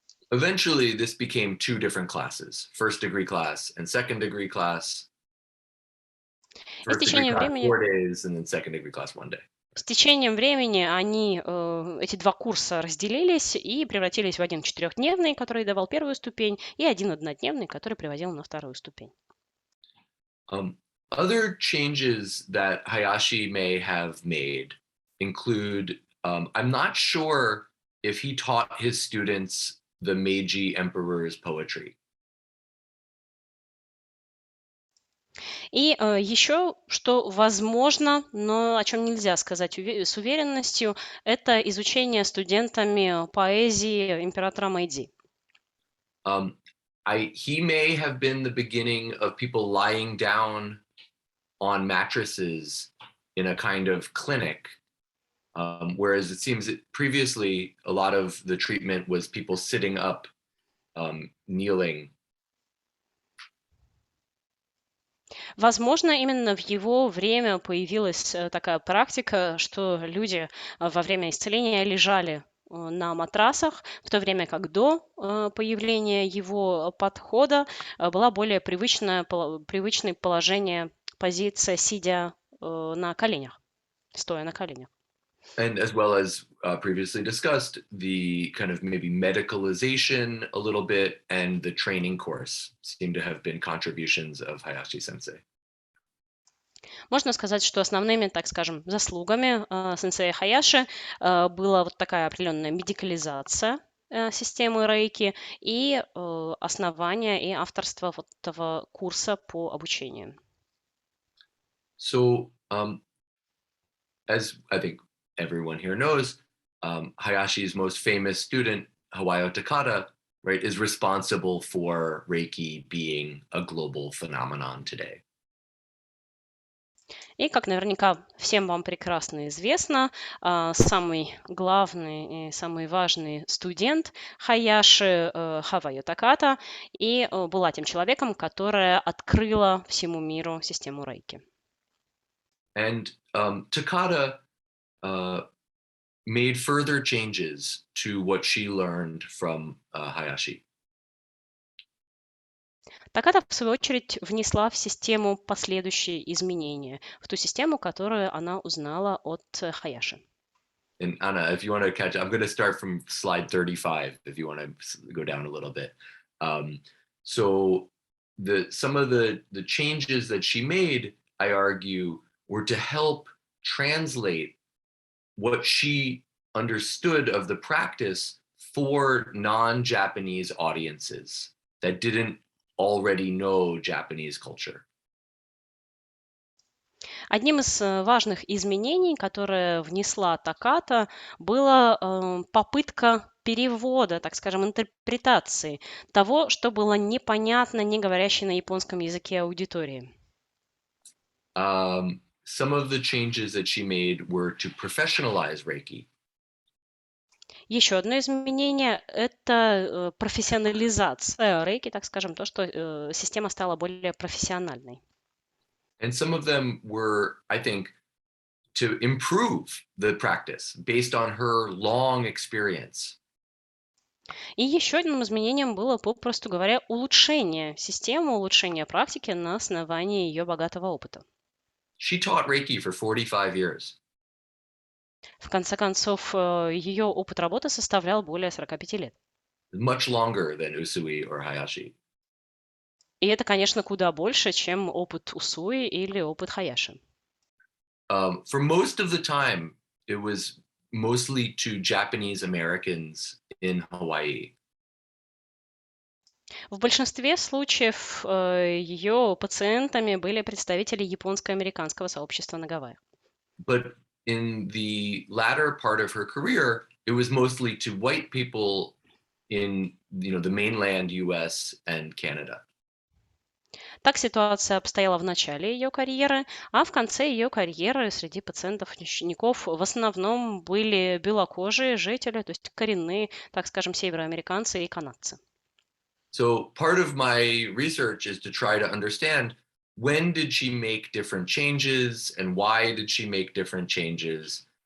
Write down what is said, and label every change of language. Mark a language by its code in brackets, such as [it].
[en] Eventually, this became 2 different classes, first degree class and second degree class. [ru] И с [en] First degree [ru] течением [en] class [ru] времени [en] 4 days, and then second degree class 1 day. [ru] С течением времени эти 2 курса разделились и превратились в один 4-дневный, который давал первую ступень, и один 1-дневный, который приводил на 2-ю ступень. [en] Other changes that Hayashi may have made include, I'm not sure if he taught his students the Meiji Emperor's poetry. [ru] И еще, что возможно, но о чем нельзя сказать с уверенностью, это изучение студентами поэзии императора Мэйдзи. [en] He may have been the beginning of people lying down on mattresses in a kind of clinic, whereas it seems that previously a lot of the treatment was people sitting up, kneeling. [ru] Возможно, именно в его время появилась такая практика, что люди во время исцеления лежали на матрасах, в то время как до появления его подхода была более привычное положение, позиция, сидя на коленях, стоя на коленях. [en] And as well as previously discussed, the kind of maybe medicalization a little bit and the training course seem to have been contributions of Hayashi Sensei. [ru] Можно сказать, что основными, так скажем, заслугами сенсея Хаяши была вот такая определенная медикализация системы рейки и основание и авторство вот этого курса по обучению. [en] So, as I think everyone here knows, Hayashi's most famous student, Hawaio Takata, right, is responsible for Reiki being a global phenomenon today. [ru] И, как наверняка всем вам прекрасно известно, самый главный и самый важный студент Хаяши Хавайо Таката и была тем человеком, которая открыла всему миру систему рейки. [en] And Takata made further changes to what she learned from Hayashi. [ru] Таката, в свою очередь, внесла в систему последующие изменения, в ту систему, которую она узнала от Хаяши. [en] And Anna, if you want to catch, I'm going to start from slide 35, if you want to go down a little bit. So some of the changes that she made, I argue, were to help translate what she understood of the practice for non-Japanese audiences that didn't already know Japanese culture. [ru] Одним из важных изменений, которые внесла Таката, была попытка перевода, так скажем, интерпретации того, что было непонятно не говорящей на японском языке аудитории. [en] Some of the changes that she made were to professionalize Reiki. [ru] Еще одно изменение – это профессионализация рейки, так скажем, то, что система стала более профессиональной. [en] And some of them were, I think, to improve the practice based on her long experience. [ru] И еще одним изменением было, попросту говоря, улучшение системы, улучшение практики на основании ее богатого опыта. [en] She taught Reiki for 45 years. [ru] В конце концов, ее опыт работы составлял более 45 лет. [en] Much longer than Usui or Hayashi. [ru] И это, конечно, куда больше, чем опыт Усуи или опыт Хаяши. [en] For most of the time, it was mostly to Japanese Americans in Hawaii. [ru] В большинстве случаев ее пациентами были представители японско-американского сообщества на Гавайях. [en] But in the latter part of her career, it was mostly to white people in, the mainland U.S. and Canada. [ru] Так ситуация обстояла в начале ее карьеры, а в конце ее карьеры среди пациентов-учеников в основном были белокожие жители, то есть коренные, так скажем, североамериканцы и канадцы. [en] So part of my research is to try to understand when did she make different changes and why did she make different changes?